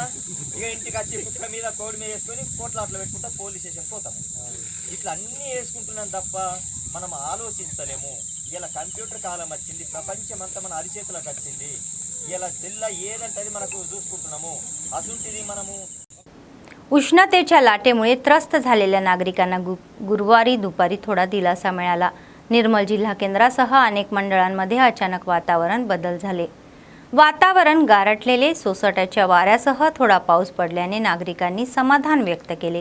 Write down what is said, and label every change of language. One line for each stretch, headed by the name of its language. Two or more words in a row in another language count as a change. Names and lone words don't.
Telugu: ఇక ఇంటికి వచ్చి కుక్క మీద కోడి మీద వేసుకొని కోట్లాట్లో పెట్టుకుంటా పోలీస్ స్టేషన్ పోతాము. ఇట్లా అన్నీ వేసుకుంటున్నాం తప్ప మనం ఆలోచించలేము. ఇలా కంప్యూటర్ కాలం వచ్చింది, ప్రపంచం అంతా మన అరిచేతులకు వచ్చింది. ఇలా తెల్ల ఏదంటే అది మనకు చూసుకుంటున్నాము. అసుంటిది మనము.
Marathi: उष्णतेच्या लाटेमुळे त्रस्त झालेल्या नागरिकांना गुरुवारी दुपारी थोडा दिलासा मिळाला. निर्मल जिल्हा केंद्रासह अनेक मंडळांमध्ये अचानक वातावरण बदल झाले. वातावरण गारठलेले, सोसाट्याच्या वाऱ्यासह थोडा पाऊस पडल्याने नागरिकांनी समाधान व्यक्त केले.